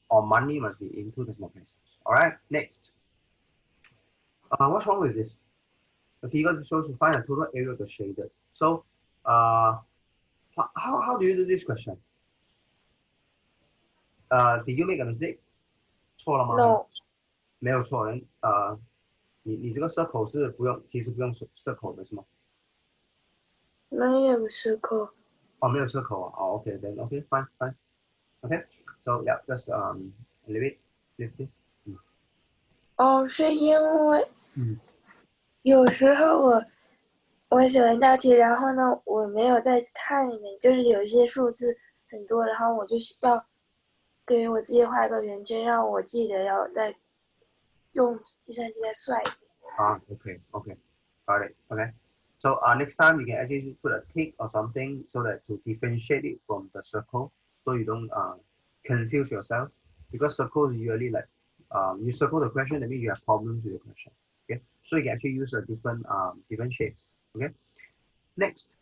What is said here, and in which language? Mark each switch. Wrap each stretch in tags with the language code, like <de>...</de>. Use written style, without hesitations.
<en>Or money must be in 2 decimal places. All right. Next. What's wrong with this? The figure shows to find a total area of the shaded. So, how do you do this question? Did you make a mistake?</en> <zh>错了吗?</zh> <en>No.</en> <zh>没有错，你这个 circle 是不用，其实不用 circle 的是吗？没有 circle。哦，没有 circle 啊，哦，</zh> <en>OK then OK fine fine OK so yeah just leave this</en> <zh>哦，是因为嗯有时候我写完大题，然后呢，我没有在看里面，就是有一些数字很多，然后我就需要给我自己画一个圆圈，让我记得要再用计算机再算一遍。</zh> <en>okay okay got it okay so next time you can actually put a tick or something so that to differentiate it from the circle so you don't confuse yourself because circle is usually like you circle the question that means you have problems with the question okay so you can actually use a different shapes okay next</en>